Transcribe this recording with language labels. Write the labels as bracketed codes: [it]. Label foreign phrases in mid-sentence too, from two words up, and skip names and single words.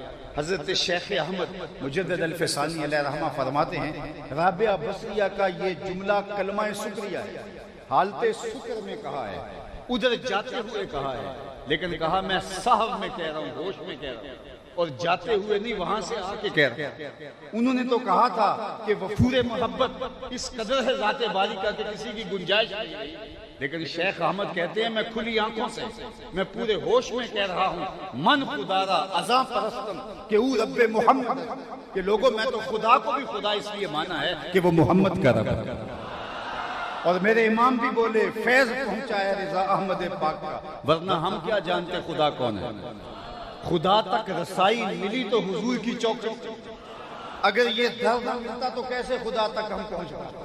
[ur] حضرت شیخ احمد مجدد الفسانی علیہ رحمہ فرماتے ہیں رابعہ بصریہ کا یہ جملہ کلمہ شکریہ ہے، حالت شکر میں کہا ہے، ادھر جاتے ہوئے کہا ہے، لیکن کہا میں صاحب میں کہہ رہا ہوں، ہوش میں کہہ رہا ہوں، اور جاتے ہوئے نہیں وہاں سے آ کے کہہ رہا ہوں۔ انہوں نے تو کہا تھا کہ وفور محبت اس قدر ہے ذات باری کا کہ کسی کی گنجائش نہیں، لیکن شیخ احمد کہتے ہیں میں کھلی آنکھوں سے، میں پورے ہوش میں کہہ رہا ہوں [fa] من خدا را ازاں پرستم کہ او رب محمد، [ur] کہ لوگوں میں تو خدا کو بھی خدا اس لیے مانا ہے کہ وہ محمد کا رب ہے۔ اور میرے امام بھی بولے فیض پہنچایا رضا احمد پاک کا، ورنہ ہم کیا جانتے خدا کون ہے۔ خدا تک رسائی ملی تو حضور کی چوکٹ، اگر یہ درد نہ ملتا تو کیسے خدا تک ہم پہنچ پاتے؟